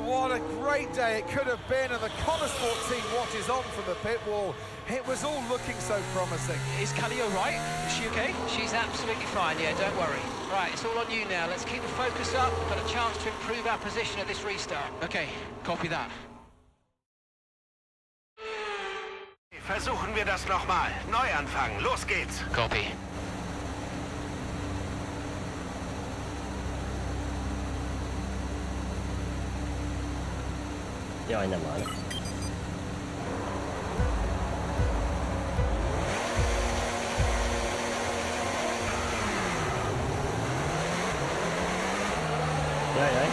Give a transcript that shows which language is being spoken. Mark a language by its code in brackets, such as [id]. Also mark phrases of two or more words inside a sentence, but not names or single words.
[en] What a great day it could have been. And the Connosport team watches on from the pit wall. It was all looking so promising. Is Callie all right? Is she okay? She's absolutely fine, yeah, don't worry. Right, it's all on you now. Let's keep the focus up. Got a chance to improve our position at this restart. Okay, copy that. [de] Versuchen wir das nochmal. Neuanfang. Los geht's. [en] Copy. [hu] Jaj, nem áll. Jaj.